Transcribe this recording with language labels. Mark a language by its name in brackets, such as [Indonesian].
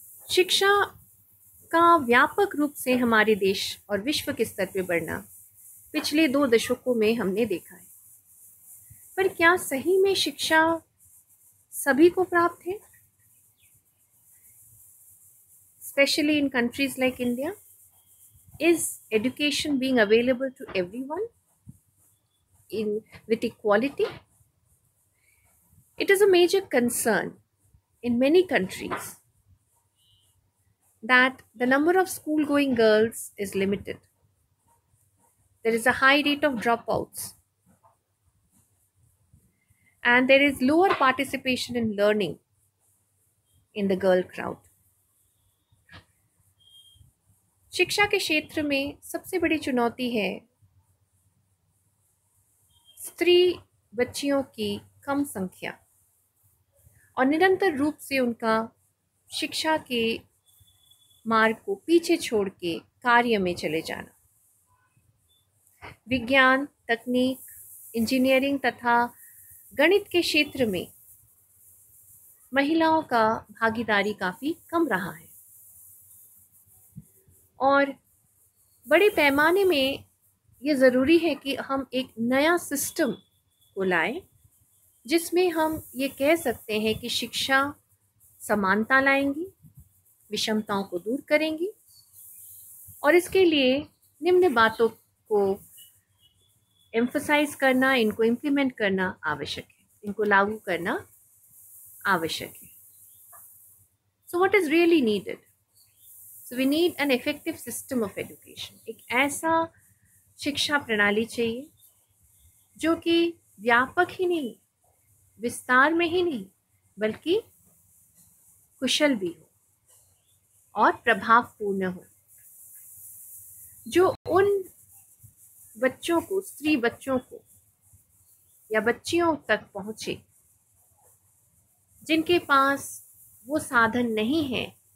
[Hindi] शिक्षा का व्यापक रूप से हमारे देश और विश्व के स्तर पे बढ़ना पिछले 2 दशकों में हमने देखा है, पर क्या सही में शिक्षा सभी को प्राप्त है? [English] Especially in countries like India, is education being available to everyone with equality? It is a major concern in many countries that the number of school-going girls is limited. There is a high rate of dropouts, and there is lower participation in learning in the girl crowd. [Hindi] शिक्षा के क्षेत्र में सबसे बड़ी चुनौती है स्त्री बच्चियों की कम संख्या और निरंतर रूप से उनका शिक्षा के मार्ग को पीछे छोड़ के कार्य में चले जाना। विज्ञान, तकनीक, इंजीनियरिंग तथा गणित के क्षेत्र में महिलाओं का भागीदारी काफ़ी कम रहा है और बड़े पैमाने में ये ज़रूरी है कि हम एक नया सिस्टम को लाएं जिसमें हम ये कह सकते हैं कि शिक्षा समानता लाएंगी, विषमताओं को दूर करेंगी और इसके लिए निम्न बातों को एम्फसाइज करना, इनको इम्प्लीमेंट करना आवश्यक है, इनको लागू करना आवश्यक है। [English] So what is really needed? So we need an effective system of education. [Hindi] एक ऐसा शिक्षा प्रणाली चाहिए जो कि व्यापक ही नहीं, विस्तार में ही नहीं, बल्कि कुशल भी हो और प्रभावपूर्ण हो, जो उन बच्चों को, स्त्री बच्चों को या बच्चियों तक पहुँचे जिनके पास वो साधन नहीं है,